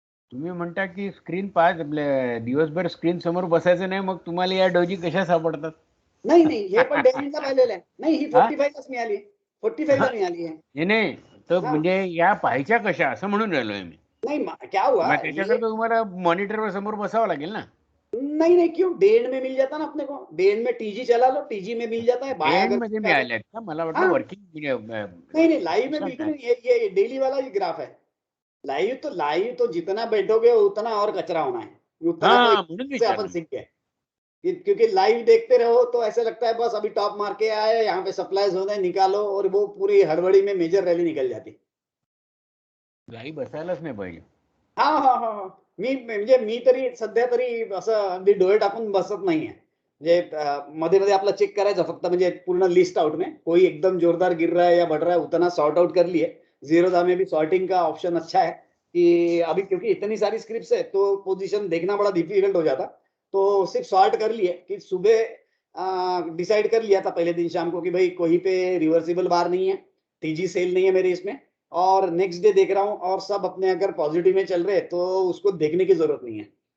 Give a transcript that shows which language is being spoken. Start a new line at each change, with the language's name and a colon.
Marathi: तुम्ही म्हणता की स्क्रीन दिवसभर स्क्रीन समोर बसायचं नाही, मग तुम्हाला या डोजी कशा सापडतात? नाही हे पण डेव्हिडला पाहिलेलं आहे. नाही ही 45 लाच मिळाली, 45 ला मिळाली आहे. नाही तर म्हणजे या पाहायच्या कशा असं म्हणून राहिलोय मी. नाही
Hindi: क्या हुआ,
Marathi: त्याच्याकरता तुम्हाला मॉनिटरवर समोर बसावं लागेल ना.
Hindi: नहीं नहीं, क्यों? डे एंड में मिल जाता ना अपने को, डे एंड में टीजी चला लो, टीजी में मिल जाता है बाय
English: and
Hindi: अगर
Marathi: मध्ये मिळाल्यात का? मला वाटलं
Hindi: हाँ।
English: working
Hindi: नहीं नहीं, लाइव में बिल्कुल नहीं, ये डेली वाला ही ग्राफ है। लाइव तो जितना बैठोगे उतना और कचरा होना है, उतना तो
Marathi: हाँ म्हणून
Hindi: से अपन
Marathi: विचारलं.
Hindi: सीख गए क्योंकि लाइव देखते रहो तो ऐसा लगता है बस अभी टॉप मार के आए, यहाँ पे सप्लाईज होने निकालो, और वो पूरी हड़बड़ी में मेजर रैली निकल जाती।
Marathi: लाईव्ह बसायलाच नाही पाहिजे. हा हा हा हा. मी तरी सध्या तरी असं अगदी डोळे टाकून बसत नाहीये, म्हणजे मध्ये मध्ये आपला चेक करायचा फक्त, म्हणजे पूर्ण लिस्ट आउट
Hindi: में कोई एकदम जोरदार गिर रहा है या बढ़ रहा है उतना सॉर्ट आउट कर लिए। जीरोधा में भी सॉर्टिंग का ऑप्शन अच्छा है कि अभी क्योंकि इतनी सारी स्क्रिप्ट्स है तो पोजीशन देखना बड़ा डिफिकल्ट हो जाता, तो सिर्फ सॉर्ट कर लिए कि सुबह डिसाइड कर लिया था पहले दिन शाम को कि भाई कहीं पे रिवर्सिबल बार नहीं है, टीजी सेल नहीं है मेरे इसमें, और नेक्स्ट डे देख रहा हूँ और सब अपने अगर पॉजिटिव में चल रहे तो उसको देखने की जरूरत नहीं है।